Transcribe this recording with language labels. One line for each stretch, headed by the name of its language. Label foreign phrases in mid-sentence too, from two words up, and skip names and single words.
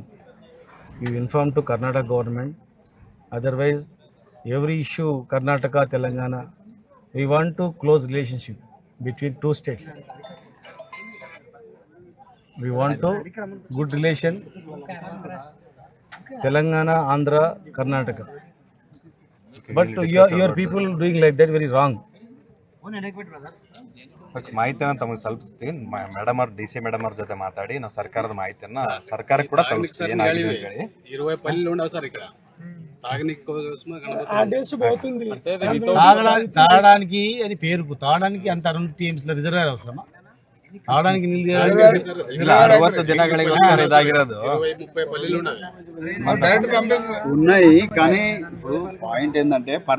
English: You inform to Karnataka government. Otherwise, every issue Karnataka, Telangana, we want to close relationship between two states. We want to good relation. Telangana, Andhra, Karnataka. But your people doing like that very wrong.
Kannada: ಮಾಹಿತಿನ ತಮಗೆ ತಲುಪಿಸ್ತೀವಿ. ಮೇಡಮ್ ಅವ್ರ DC ಮೇಡಮ್ ಅವ್ರ ಜೊತೆ ಮಾತಾಡಿ ನಾವು ಸರ್ಕಾರದ ಮಾಹಿತಿಯನ್ನ ಸರ್ಕಾರಕ್ಕೆ ಕೂಡ ತಲುಪಿಸ್ತೀವಿ ಏನಾಗಿದೆ ಅಂತ ಹೇಳಿ.
Telugu: 20 పల్లెలు ఉండవు సార్ ఇక్కడ తాగనీకి కోసం ఆ డేస్ పోతుంది. తాగడానికి అని పేరుకు తాగడానికి అంత 2 TMC రిజర్వాయర్ అవసరమా? తాగడానికి నీళ్ళు
Kannada: ಇಲ್ಲ 60 ದಿನಗಳಿಗೋಸ್ಕರ ಇದಾಗಿರೋದು.
Telugu: 20-30 పల్లెలు ఉన్నాయి. ఉన్నాయి కానీ ఇప్పుడు పాయింట్ ఏంటంటే